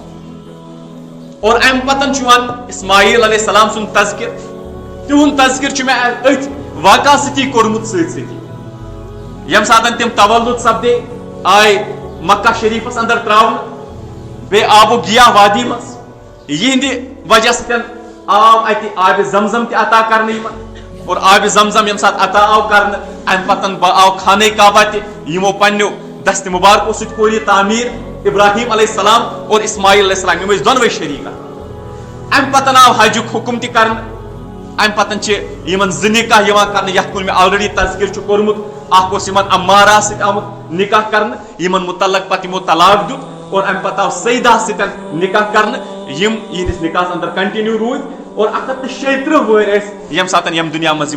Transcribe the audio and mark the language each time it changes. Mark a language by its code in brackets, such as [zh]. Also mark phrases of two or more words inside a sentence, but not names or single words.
[ks] اور امہِ پتہٕ چھُ یِوان اسماعیل [ar] علیہ السلام [ks] سُنٛد تذکِر تِہُنٛد تذکِر چھُ مےٚ أتھۍ واقعہ سۭتی کوٚرمُت سۭتۍ سۭتی ییٚمہِ ساتہٕ تِم تولُد سپدے آے مکہ شریفس اندر تراونہٕ بیٚیہِ آبو گیا وادی منٛز یِہنٛدِ وجہ سۭتۍ آو اتہِ آبِ زمزم تہِ عطا کرنہٕ یِمن اور آبِ زمزم ییٚمہِ ساتہٕ عطا آو کرنہٕ امہِ پتہٕ آو خانہ کعبہ تہِ یِمو پننیو دستہِ مُبارکو سۭتۍ کوٚر یہِ تعمیٖر ابراہیم [ar] علیہ السلام [ks] اور اسماعیل [ar] علیہ السلام [ks] یِم ٲسۍ دۄنوے شریٖک امہِ پتہٕ آو حجُک حُکُم تہِ کرنہٕ امہِ پتہٕ چھِ یِمن 2 نکاح یِوان کرنہٕ یتھ کُن مےٚ آلریڈی تذکِر چھُ کوٚرمُت اکھ اوس یِمن عمارہ سۭتۍ آمُت نکاح کرنہٕ یِمن متعلق پتہٕ یِمو طلاق دیُت اور امہِ پتہٕ آو سیدہ سۭتۍ نکاح کرنہٕ یِم یِہنٛدِس نکاحس اندر کنٹِنیو روٗدۍ اور 136 وٕہٕرۍ ٲسۍ ییٚمہِ ساتہٕ ییٚمہِ دُنیا منٛز